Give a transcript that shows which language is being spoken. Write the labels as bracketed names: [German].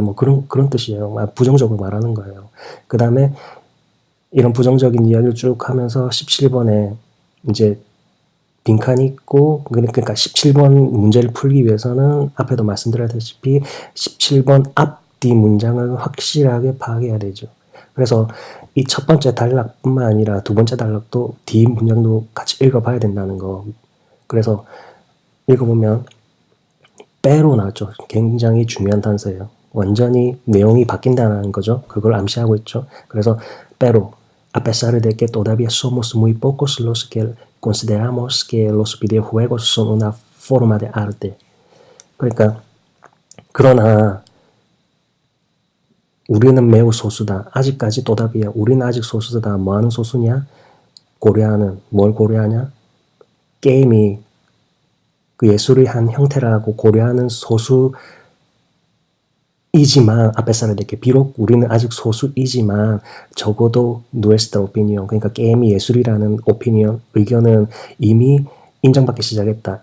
[Korean] 뭐 그런 뜻이에요. 부정적으로 말하는 거예요. 그 다음에 이런 부정적인 이야기를 쭉 하면서 17번에 이제 빈칸이 있고 그러니까 17번 문제를 풀기 위해서는 앞에도 말씀드렸다시피 17번 앞뒤 문장을 확실하게 파악해야 되죠. 그래서 이 첫 번째 단락뿐만 아니라 두 번째 단락도 뒤 문장도 같이 읽어봐야 된다는 거. 그래서 읽어보면 pero 나왔죠. 굉장히 중요한 단서예요. 완전히 내용이 바뀐다는 거죠. 그걸 암시하고 있죠. 그래서 [Spanish] pero a pesar de que todavía somos muy pocos los que consideramos que los videojuegos son una forma de arte. [Korean] 그러니까 그러나 우리는 매우 소수다. 아직까지 또다비야. 우리는 아직 소수다. 뭐하는 소수냐? 고려하는. 뭘 고려하냐? 게임이 그 예술의 한 형태라고 고려하는 소수이지만 [Spanish] a pesar de que [Korean] 비록 우리는 아직 소수이지만 적어도 [Spanish] nuestra opinión [Korean] 그러니까 게임이 예술이라는 opinion 의견은 이미 인정받기 시작했다.